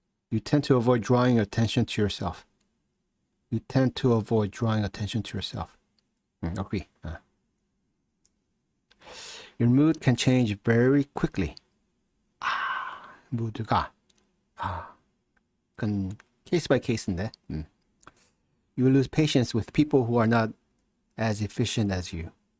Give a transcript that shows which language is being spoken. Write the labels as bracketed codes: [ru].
[en] You tend to avoid drawing attention to yourself. You tend to avoid drawing attention to yourself. Agree. Your mood can change very quickly. [ko] 모드가 그건 케이스 바이 케이스인데. [en] You lose patience with people who are not as efficient as you.